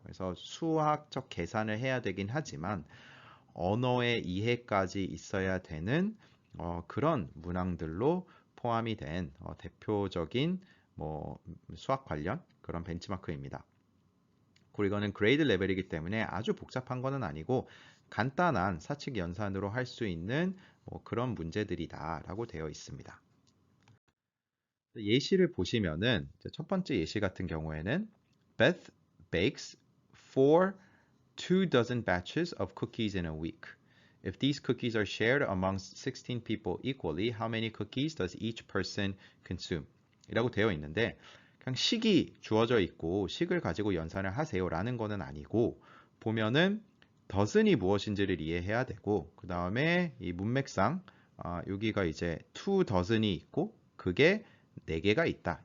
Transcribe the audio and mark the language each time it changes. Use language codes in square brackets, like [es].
[ko] 그래서 수학적 계산을 해야 되긴 하지만 언어의 이해까지 있어야 되는 그런 문항들로 포함이 된 대표적인 뭐 수학 관련 그런 벤치마크입니다. 그리고 이거는 그레이드 레벨이기 때문에 아주 복잡한 거는 아니고 간단한 사칙 연산으로 할 수 있는 뭐 그런 문제들이다라고 되어 있습니다. 예시를 보시면은 첫 번째 예시 같은 경우에는 [en] Beth bakes 2 dozen batches of cookies in a week. If these cookies are shared amongst 16 people equally, how many cookies does each person consume? [ko] 이라고 되어 있는데 그냥 식이 주어져 있고 식을 가지고 연산을 하세요라는 거는 아니고 보면은 dozen이 무엇인지를 이해해야 되고 그 다음에 이 문맥상 여기가 이제 2 dozen이 있고 그게 4개가 있다.